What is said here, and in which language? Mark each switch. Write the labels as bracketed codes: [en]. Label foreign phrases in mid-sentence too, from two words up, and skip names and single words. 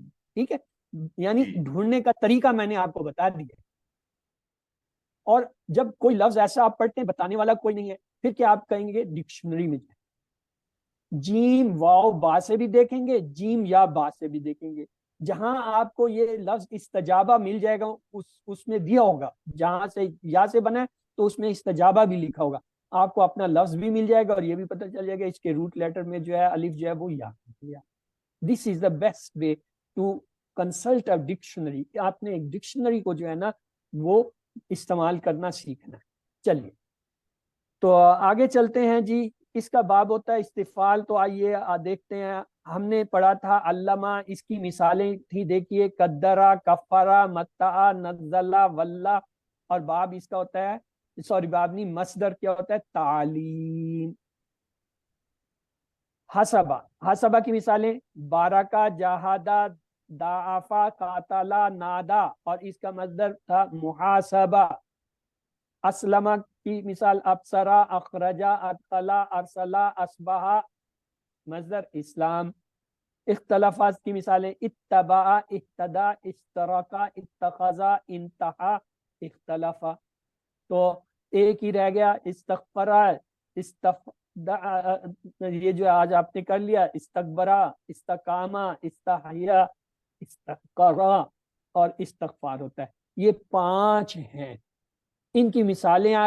[ur] ہے، یعنی ڈھونڈنے کا طریقہ میں نے آپ کو بتا دیا، اور جب کوئی لفظ ایسا آپ پڑھتے ہیں بتانے والا کوئی نہیں ہے پھر کیا آپ کہیں گے ڈکشنری میں جائیں، جیم واو با سے بھی دیکھیں گے، جیم یا با سے بھی دیکھیں گے، جہاں آپ کو یہ لفظ استجابہ مل جائے گا اس میں دیا ہوگا، جہاں سے یا سے بنا ہے تو اس میں استجابہ بھی لکھا ہوگا، آپ کو اپنا لفظ بھی مل جائے گا اور یہ بھی پتہ چل جائے گا اس کے [en] root letter [ur] میں جو ہے الف جو ہے وہ یا۔ [en] This is the best way to consult a dictionary, [ur] آپ نے ایک ڈکشنری کو جو ہے نا وہ استعمال کرنا سیکھنا ہے۔ چلیے تو آگے چلتے ہیں جی، اس کا باب ہوتا ہے استفعال، تو آئیے دیکھتے ہیں، ہم نے پڑھا تھا علامہ، اس کی مثالیں تھی دیکھیے، [ar] قدرہ، کفرہ، متع، نزلہ، ولہ، [ur] اور باب اس کا ہوتا ہے باب نہیں مصدر کیا ہوتا ہے تعلیم۔ حسبہ کی مثالیں [ar] بارکا، جاہدہ، دعافا، قاتلا، نادا، [ur] اور اس کا مصدر تھا محاسبہ۔ اسلمہ کی مثال [ar] ابصرا، اخرجا، ادخلا، ارسلا، اصبحا، [ur] مصدر اسلام۔ اختلافات کی مثالیں اتبع، [ar] اہتدى، اشترکا، اتخذا، انتہا، اختلافا۔ [ur] تو ایک ہی رہ گیا استغفرا، یہ جو آج آپ نے کر لیا، [ar] استکبرا، استقامہ، استحیا، استقرا [ur] اور استغفار ہوتا ہے، یہ 5 ہیں، ان کی مثالیں آ